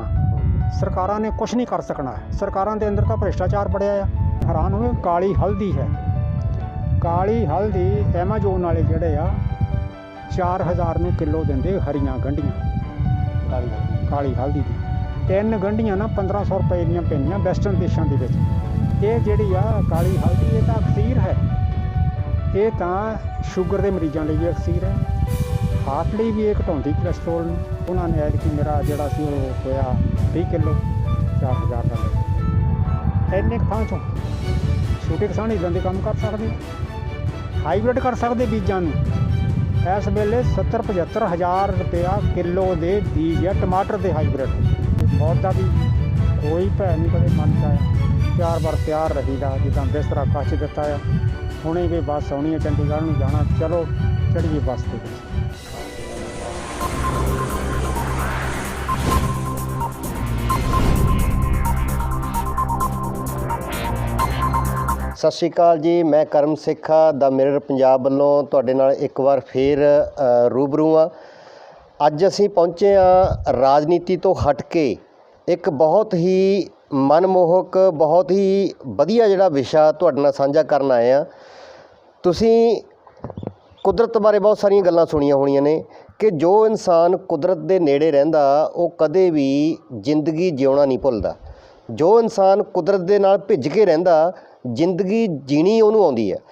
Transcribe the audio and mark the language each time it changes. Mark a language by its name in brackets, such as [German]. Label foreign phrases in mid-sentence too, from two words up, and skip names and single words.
[Punjabi] ਸਰਕਾਰਾਂ ਨੇ ਕੁਝ ਨਹੀਂ ਕਰ ਸਕਣਾ। ਸਰਕਾਰਾਂ ਦੇ ਅੰਦਰ ਤੋ ਭ੍ਰਿਸ਼ਟਾਚਾਰ ਬੜਿਆ ਆ। ਹੈਰਾਨ ਹੋਵੇ ਕਾਲੀ ਹਲਦੀ ਹੈ, ਕਾਲੀ ਹਲਦੀ ਐਮਾਜ਼ੋਨ ਵਾਲੇ ਜਿਹੜੇ ਆ 4000 ਨੂੰ ਕਿਲੋ ਦਿੰਦੇ ਹਰੀਆਂ ਗੰਢੀਆਂ ਕਾਲੀ ਹਲਦੀ ਦੀ। 3 ਗੰਢੀਆਂ ਨਾ 1500 ਰੁਪਏ ਦੀਆਂ ਪੈਂਦੀਆਂ ਵੈਸਟਰਨ ਦੇਸ਼ਾਂ ਦੇ ਵਿੱਚ। ਇਹ ਜਿਹੜੀ ਆ ਕਾਲੀ ਹਲਦੀ ਇਹ ਤਾਂ ਅਕਸੀਰ ਹੈ, ਇਹ ਤਾਂ ਸ਼ੂਗਰ ਦੇ ਮਰੀਜ਼ਾਂ ਲਈ ਵੀ ਅਕਸੀਰ ਹੈ, ਹਾਰਟ ਲਈ ਵੀ ਇਹ ਘਟਾਉਂਦੀ ਕੋਲੈਸਟਰੋਲ ਨੂੰ। ਉਹਨਾਂ ਨੇ ਐਤਕੀ ਮੇਰਾ ਜਿਹੜਾ ਸੀ ਉਹ ਹੋਇਆ 20 ਕਿਲੋ 4000 ਦਾ ਲਿਆ। ਇੰਨੇ ਥਾਂ ਚੋਂ ਛੋਟੇ ਕਿਸਾਨ ਇੱਦਾਂ ਦੇ ਕੰਮ ਕਰ ਸਕਦੇ, ਹਾਈਬ੍ਰਿਡ ਕਰ ਸਕਦੇ ਬੀਜਾਂ ਨੂੰ। ਇਸ ਵੇਲੇ 70-75 ਹਜ਼ਾਰ ਰੁਪਇਆ ਕਿਲੋ ਦੇ ਬੀਜ ਆ ਟਮਾਟਰ ਦੇ ਹਾਈਬ੍ਰਿਡ। ਮੌਤ ਕਾ ਭੀ ਕੋਈ ਭੈ ਨਹੀਂ ਕਦੇ ਮਨ ਚ ਆਇਆ। ਚਾਰ ਬਾਰ ਤਿਆਰ ਰਹੀਦਾ ਜਿਦਾ ਬਿਸਤਰਾ ਕਚ ਦਿੱਤਾ ਹੈ। ਹੁਣੇ ਭੀ ਬੱਸ ਆਣੀ ਹੈ ਚੰਡੀਗੜ੍ਹ ਮੇਂ ਜਾਣਾ, ਚਲੋ ਚੜ੍ਹੀਏ ਬੱਸ ਕੇ। ਸਤ ਸ੍ਰੀ ਅਕਾਲ ਜੀ, ਮੈਂ ਕਰਮ ਸਿੱਖਾ ਦ ਮਿਰਰ ਪੰਜਾਬ ਵਾਲੋਂ ਤੁਹਾਡੇ ਨਾਲ ਇੱਕ ਬਾਰ ਫਿਰ ਰੂਬਰੂ ਹਾਂ। ਅੱਜ ਅਸੀਂ ਪਹੁੰਚੇ ਹਾਂ ਰਾਜਨੀਤੀ ਤੋ ਹਟ ਕੇ ਇੱਕ ਬਹੁਤ ਹੀ ਮਨਮੋਹਕ ਬਹੁਤ ਹੀ ਵਧੀਆ ਜਿਹੜਾ ਵਿਸ਼ਾ ਤੁਹਾਡੇ ਨਾਲ ਸਾਂਝਾ ਕਰਨ ਆਏ ਆ। ਤੁਸੀਂ ਕੁਦਰਤ ਬਾਰੇ ਬਹੁਤ ਸਾਰੀਆਂ ਗੱਲਾਂ ਸੁਣੀਆਂ ਹੋਣੀਆਂ ਨੇ ਕਿ ਜੋ ਇਨਸਾਨ ਕੁਦਰਤ ਦੇ ਨੇੜੇ ਰਹਿੰਦਾ ਉਹ ਕਦੇ ਭੀ ਜ਼ਿੰਦਗੀ ਜਿਉਣਾ ਨਹੀਂ ਭੁੱਲਦਾ। ਜੋ ਇਨਸਾਨ ਕੁਦਰਤ ਦੇ ਨਾਲ ਭਿੱਜ ਕੇ ਰਹਿੰਦਾ ਜ਼ਿੰਦਗੀ ਜੀਣੀ ਉਹਨੂੰ ਆਉਂਦੀ ਹੈ।